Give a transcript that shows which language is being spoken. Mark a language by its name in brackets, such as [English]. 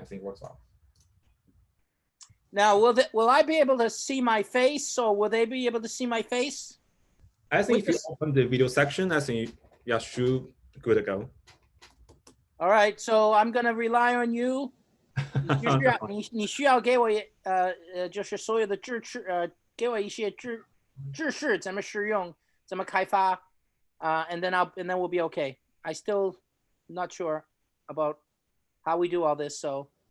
[English] I think it works well. Now, will I be able to see my face, or will they be able to see my face? I think if you open the video section, I think should good to go. All right, so I'm going to rely on you. [Chinese] 你需要给我就是所有的给我一些知识怎么使用，怎么开发， [English] and then we'll be okay. I still not sure about how we do all this, so.